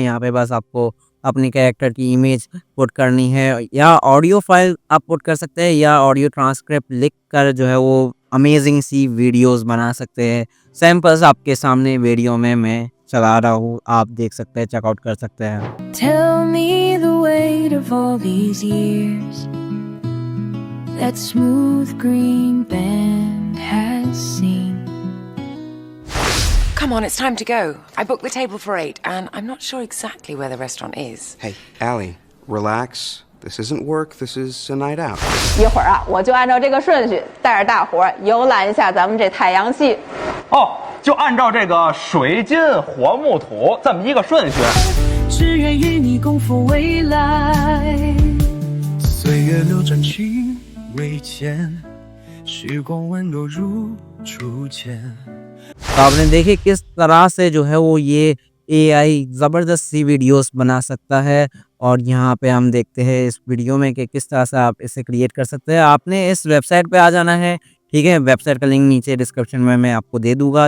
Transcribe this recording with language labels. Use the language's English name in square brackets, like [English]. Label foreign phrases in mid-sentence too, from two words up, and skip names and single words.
[Hindi] यहाँ पे बस आपको अपनी कैरेक्टर की [English] image put [Hindi] करनी है या [English] audio file [Hindi] आप पुट कर सकते हैं या [English] audio transcript [Hindi] लिख कर जो है वो अमेजिंग सी वीडियोज़ बना सकते हैं। सैंपल्स आपके सामने वीडियो में मैं चला रहा हूँ, आप देख सकते हैं, चेकआउट कर सकते हैं। [English] Tell me the weight of all these years that smooth green band has seen. Come on, it's time to go. I booked the table for 8, and I'm not sure exactly where the restaurant is. Hey, Allie, relax. This isn't work, this is a night out. [Chinese] 一会儿啊，我就按照这个顺序带着大伙儿游览一下咱们这太阳系。哦，就按照这个水金火木土这么一个顺序。只愿与你共赴未来。岁月流转情未减，时光温柔如初见。 [Hindi] तो आपने देखी किस तरह से जो है वो ये एआई ज़बरदस्त सी वीडियोस बना सकता है। और यहाँ पे हम देखते हैं इस वीडियो में कि किस तरह से आप इसे क्रिएट कर सकते हैं। आपने इस वेबसाइट पे आ जाना है, ठीक है। वेबसाइट का लिंक नीचे डिस्क्रिप्शन में मैं आपको दे दूंगा।